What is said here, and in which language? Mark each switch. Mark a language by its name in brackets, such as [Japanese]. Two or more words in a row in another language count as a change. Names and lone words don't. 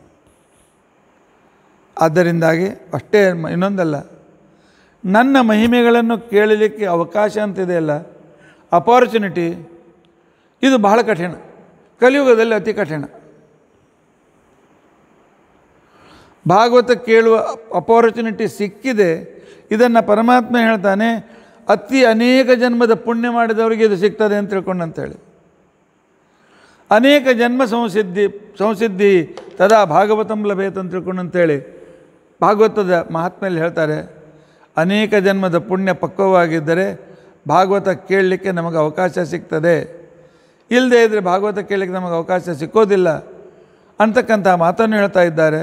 [Kannada] ಆದ್ದರಿಂದಾಗಿ ಅಷ್ಟೇ, ಇನ್ನೊಂದಲ್ಲ, ನನ್ನ ಮಹಿಮೆಗಳನ್ನು ಕೇಳಲಿಕ್ಕೆ ಅವಕಾಶ ಅಂತಿದೆಯಲ್ಲ, ಅಪಾರ್ಚುನಿಟಿ, ಇದು ಬಹಳ ಕಠಿಣ, ಕಲಿಯುಗದಲ್ಲಿ ಅತಿ ಕಠಿಣ. ಭಾಗವತ ಕೇಳುವ ಅಪಾರ್ಚುನಿಟಿ ಸಿಕ್ಕಿದೆ, ಇದನ್ನು ಪರಮಾತ್ಮ ಹೇಳ್ತಾನೆ, ಅನೇಕ ಜನ್ಮದ ಪುಣ್ಯ ಮಾಡಿದವರಿಗೆ ಇದು ಸಿಗ್ತದೆ ಅಂತ ತಿಳ್ಕೊಂಡಂತೇಳಿ. [Sanskrit] ಅನೇಕ ಜನ್ಮ ಸಂಸಿದ್ಧಿ ತದಾ ಭಾಗವತಂ ಲಭೇತ್ [Kannada] ಅಂತ ತಿಳ್ಕೊಂಡಂತೇಳಿ ಭಾಗವತದ ಮಹಾತ್ಮೆಯಲ್ಲಿ ಹೇಳ್ತಾರೆ. ಅನೇಕ ಜನ್ಮದ ಪುಣ್ಯ ಪಕ್ವವಾಗಿದ್ದರೆ ಭಾಗವತ ಕೇಳಲಿಕ್ಕೆ ನಮಗೆ ಅವಕಾಶ ಸಿಗ್ತದೆ, ಇಲ್ಲದೇ ಇದ್ದರೆ ಭಾಗವತ ಕೇಳಲಿಕ್ಕೆ ನಮಗೆ ಅವಕಾಶ ಸಿಕ್ಕೋದಿಲ್ಲ ಅಂತಕ್ಕಂಥ ಮಾತನ್ನು ಹೇಳ್ತಾ ಇದ್ದಾರೆ.